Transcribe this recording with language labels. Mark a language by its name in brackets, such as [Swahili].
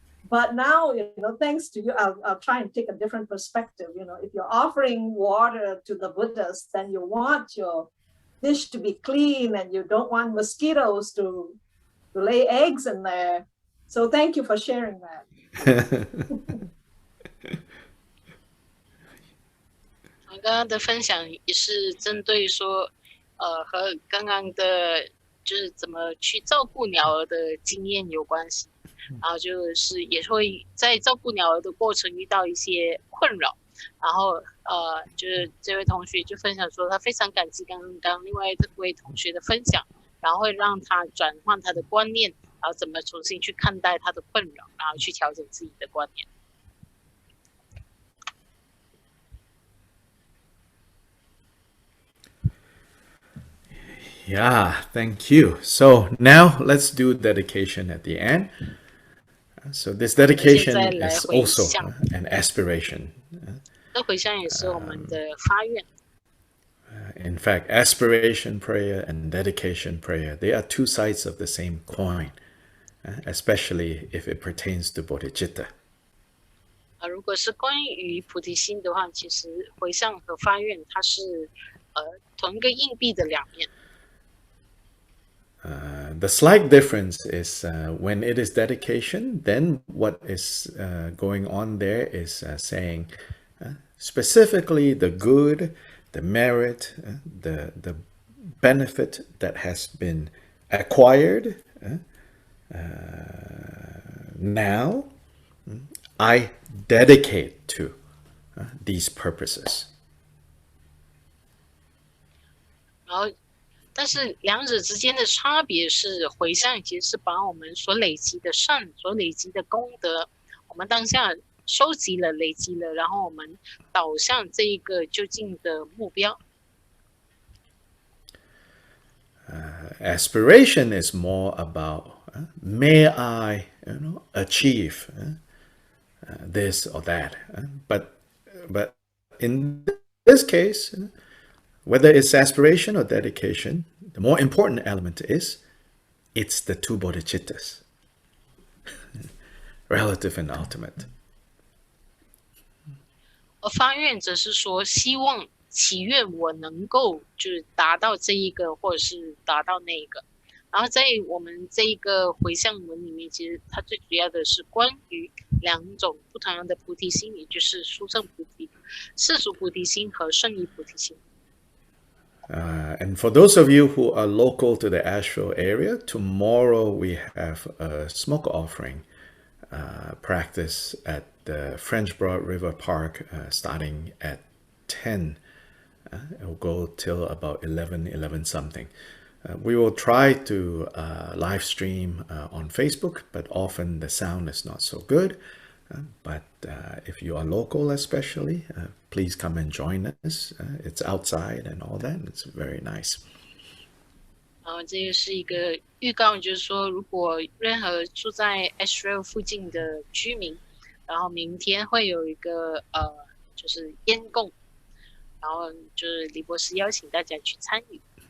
[English] But now, thanks to you, I'll try and take a different perspective. If you're offering water to the Buddhas, then you want your dish to be clean, and you don't want mosquitoes to lay eggs in there. So thank you for sharing that. [Chinese] 刚刚的分享也是针对说，和刚刚的就是怎么去照顾鸟儿的经验有关系，然后就是也会在照顾鸟儿的过程遇到一些困扰，然后就是这位同学就分享说他非常感激刚刚另外这位同学的分享，然后会让他转换他的观念，然后怎么重新去看待他的困扰，然后去调整自己的观念。 [English] Yeah, thank you. So now let's do dedication at the end. So this dedication is also an aspiration. [Chinese] 这回向也是我们的发愿。 [English] In fact, aspiration prayer and dedication prayer, they are two sides of the same coin, especially if it pertains to bodhicitta. [Chinese] 如果是关于菩提心的话，其实回向和发愿它是同一个硬币的两面。 [English] The slight difference is when it is dedication, then what is going on there is saying specifically the good, the merit, the benefit that has been acquired. Now, I dedicate to these purposes. [Chinese] 然后但是两者之间的差别是，回向其实是把我们所累积的善、所累积的功德，我们当下收集了、累积了，然后我们导向这一个究竟的目标。 [English] Aspiration is more about may I, achieve this or that. But in this case, whether it's aspiration or dedication, the more important element is it's the two bodhicittas, relative and ultimate. [Chinese] 而发愿则是说，希望祈愿我能够就是达到这一个，或者是达到那一个。然后在我们这一个回向文里面，其实它最主要的是关于两种不同样的菩提心，也就是殊胜菩提、世俗菩提心和圣意菩提心。 [English] And for those of you who are local to the Asheville area, tomorrow we have a smoke offering practice at the French Broad River Park starting at 10. It will go till about 11 something. We will try to live stream on Facebook, but often the sound is not so good. But if you are local especially, please come and join us. It's outside and all that. It's very nice. [Chinese] 这个是一个预告，就是说，如果任何住在 Asheville 附近的居民，然后明天会有一个就是烟供，然后就是李博士邀请大家去参与。